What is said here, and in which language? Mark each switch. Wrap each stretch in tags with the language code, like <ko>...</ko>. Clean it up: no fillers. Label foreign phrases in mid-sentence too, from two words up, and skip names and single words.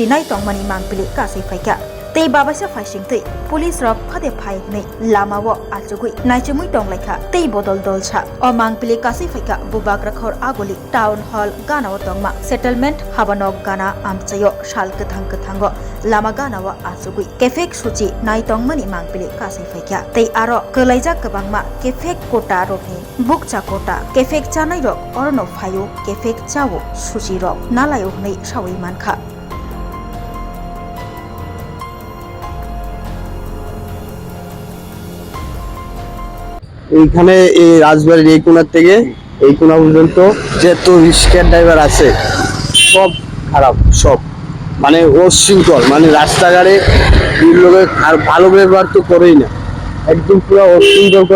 <trp>नाय तंमानि मांपिले कासै फाइका तै बाबासा फाइसिंतै पुलिस रक फादे फाइनै लामावो आजुगै नाइचुमुइ टंलाइखा तै बदल दलसा अ मांपिले कासै फाइका बुबाग्रा खर आगोलि</trp> <en>town hall</en> <trp>गानावो तंमा सेटलमेंट हाबानक गाना आमचायो शाल कथांगो लामा गानावो आजुगै केफेक सुचि नाय तंमानि मांपिले कासै फाइका तै आरो कलाइजा गोबांमा केफेक कोटा रकनि बुकचा कोटा केफेक चानाय रक अरनो फायो केफेक चावो सुचि रक नालायो हनै सावै मानखा</trp> <bn>এইখানে এই রাজবাড়ির এই কোণার থেকে এই কোণা পর্যন্ত যত</bn> <en>rickshaw driver</en> <bn>আছে সব খারাপ, সব মানে অশৃঙ্খল, মানে রাস্তাঘাটে লোকের আর ভালো ব্যবহার তো করেই না, একদম পুরো অশৃঙ্খল করে।</bn>